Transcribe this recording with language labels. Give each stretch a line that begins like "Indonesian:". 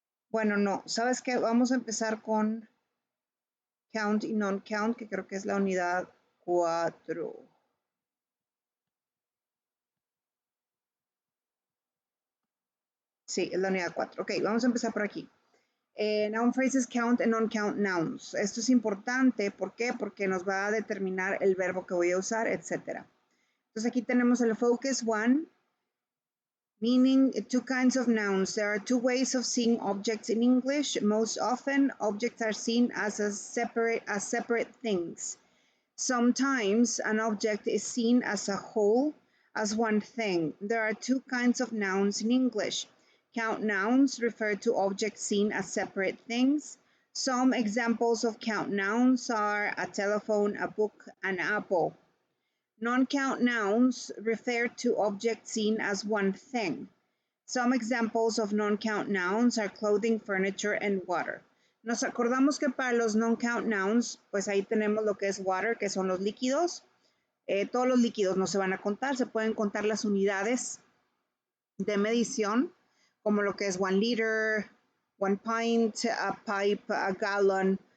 Spanish: Bueno, no, ¿sabes qué? Vamos a empezar con count y non-count, que creo que es la unidad 4. Sí, es la unidad 4. Ok, vamos a empezar por aquí.
English: Noun phrases count and non-count nouns.
Spanish: Esto es importante, ¿por qué? Porque nos va a determinar el verbo que voy a usar, etc. Entonces aquí tenemos el focus 1,
English: meaning two kinds of nouns. There are two ways of seeing objects in English. Most often, objects are seen as separate things. Sometimes an object is seen as a whole, as one thing. There are two kinds of nouns in English. Count nouns refer to objects seen as separate things. Some examples of count nouns are a telephone, a book, an apple. Non-count nouns refer to objects seen as one thing. Some examples of non-count nouns are clothing, furniture, and water.
Spanish: Nos acordamos que para los non-count nouns, pues ahí tenemos lo que es water, que son los líquidos. Todos los líquidos no se van a contar, se pueden contar las unidades de medición, como lo que es
English: 1 liter, 1 pint, a pipe, a gallon.